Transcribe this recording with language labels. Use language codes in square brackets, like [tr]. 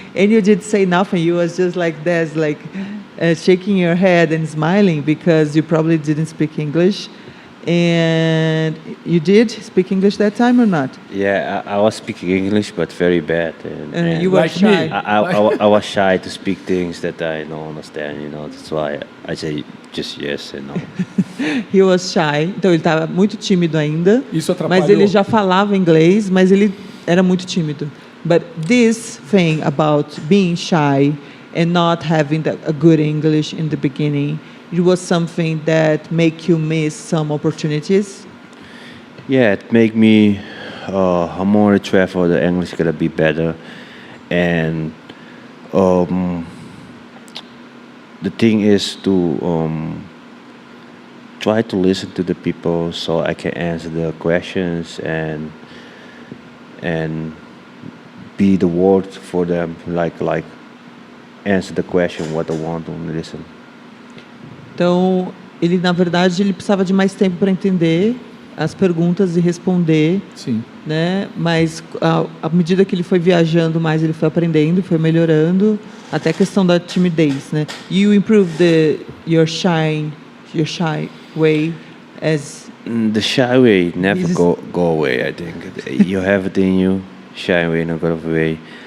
[en] And you did say nothing. You was just like this, like shaking your head and smiling because you probably didn't speak English. And you did speak English that time or not? Yeah, I was speaking English, but very bad. And You were Like me. shy. I was shy to speak things that I don't understand, That's why I say just yes and no. He was shy. [pt] Então ele estava muito tímido ainda. Isso atrapalhou. Mas ele já falava inglês, mas ele era muito tímido. [en] But this thing about being shy and not having a good English in the beginning, it was something that make you miss some opportunities. Yeah, it make me more travel. The English gotta be better, and the thing is to try to listen to the people so I can answer the questions and be the word for them, like answer the question what I want to listen. [pt] Então, ele na verdade ele precisava de mais tempo para entender as perguntas e responder, Sim. né? Mas à medida que ele foi viajando mais, ele foi aprendendo, foi melhorando, até a questão da timidez, né? [en] You improved your shy way as The shy way never This is- go away. I think you have it in you. Shy way never go away.